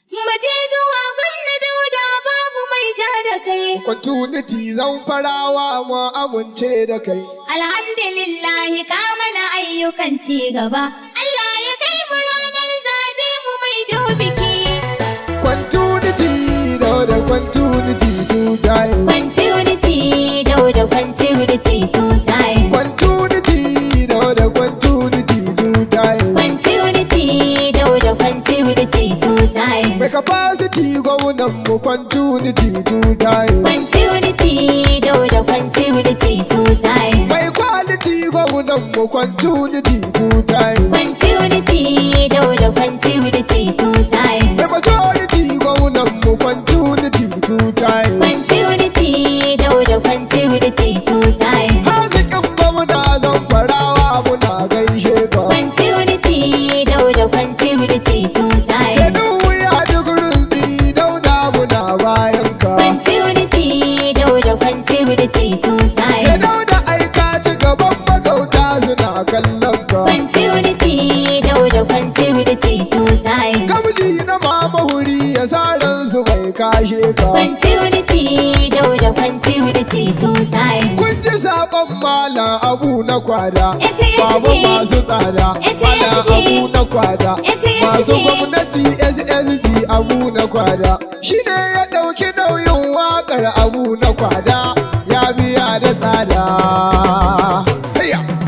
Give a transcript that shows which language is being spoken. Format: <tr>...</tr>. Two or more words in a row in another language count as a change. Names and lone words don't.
<ha>Mu je zuwa gwamna Dauda, babu mai ja da kai. Opportunity Zamfarawa, mu amince da kai. Alhamdulillah, ka mana ayyukan ci gaba. Allah ya kai mu ranar zaɓe, mu maido biki.</ha> <en>Opportunity, Dauda, opportunity two times. Continuity, Dauda, Continuity two times. Continuity, Dauda, continuity two times. Continuity, Dauda, continuity two times.</en> <ha>Mai capacity, gwamnan mu,</ha> <en>continuity two times. Continuity, Dauda, continuity two times.</en> <ha>Mai quality, gwamnan mu,</ha> <en>continuity two times. Continuity, Dauda, continuity two times.</en> <ha>Mai majority, gwamnan mu,</ha> <en>continuity two times. Continuity, Dauda, continuity, two times.</en> <ha>Haziƙin gwamna Zamfarawa muna gaishe ka.</ha> <en>Continuity, Dauda, continuity, two times.</en> <ha>Ke duk wuya duk rintsi, Dauda muna bayan ka.</ha> <en>Continuity, Dauda, continuity, two Ke times.</en> <ha>Dauda ai ka ci gaban magauta suna kallon ka.</ha> <en>Continuity, Dauda, continuity, two times.</en> <ha>Gamji na mama huri ya sa ransu bai Kashe ka.</ha> <en>Continuity, Dauda, continuity, two times.</en> <ha>Kun ji saƙon Malam Abu na Kwada. S A S G. Babu masu tsada. S A S G. Malam Abu na Kwada. S A S G. Masu gwamnati S S G Abu na Kwada. Shi ne ya ɗauki nauyin waƙar Abu na Kwada. Ya biya da tsada. Hayya!</ha>